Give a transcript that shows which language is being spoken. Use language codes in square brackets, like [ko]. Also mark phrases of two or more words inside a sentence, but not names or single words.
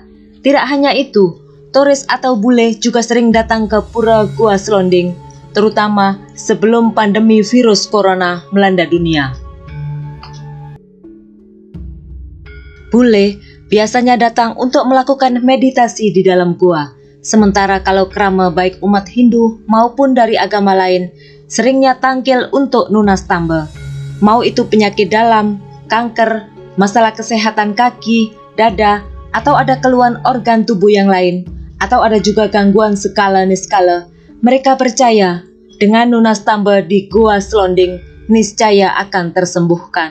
[id] Tidak hanya itu, turis atau bule juga sering datang ke Pura Gua Slonding, terutama sebelum pandemi virus corona melanda dunia. Bule biasanya datang untuk melakukan meditasi di dalam gua, Sementara kalau krama baik umat Hindu maupun dari agama lain seringnya tangkil untuk [ban] nunas tamba. [id] Mau itu penyakit dalam, kanker, masalah kesehatan kaki, dada, atau ada keluhan organ tubuh yang lain, atau ada juga gangguan skala niskala. Mereka percaya dengan [ban] nunas tamba [id] di Gua Slonding niscaya akan tersembuhkan.